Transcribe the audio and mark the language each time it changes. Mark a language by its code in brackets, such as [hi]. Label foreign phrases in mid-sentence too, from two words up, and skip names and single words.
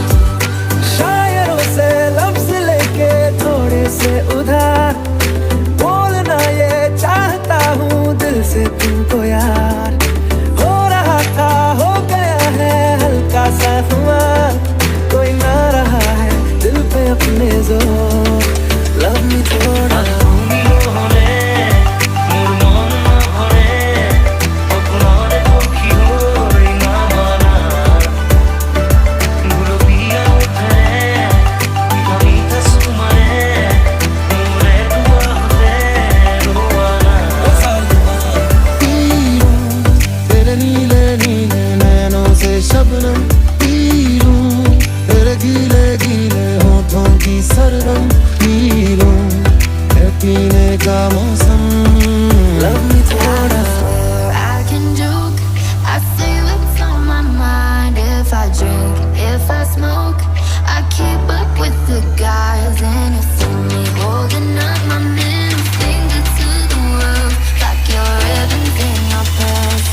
[hi] शायरों से लफ्ज लेके थोड़े से उधार, बोलना ये चाहता हूँ दिल से तुमको यार। हो रहा था हो गया है हल्का सा हुआ, कोई ना रहा है दिल पे अपने जोर, [en] love me [hi] थोड़ा। [as] তুমি নহলে মোৰ মন নহৰে, সপোনৰে পক্ষী হৈ নামনা, গুলপীয়া উঠে মিঠা চুমাৰে, মোৰে দুৱাৰতে ৰোৱানা। [hi] ओ सालिमा, तेरे नीले नीले नैनों से शबनम पी लूं, तेरे गीले गीले होठों की सरगम पी लूं, है पीने का मौसम। [en] love me थोड़ा। I can joke, I say what's on my mind. If I drink, if I smoke, I keep up with the guys. And you see me holding up my middle finger to the world, like your ribbons in your purse.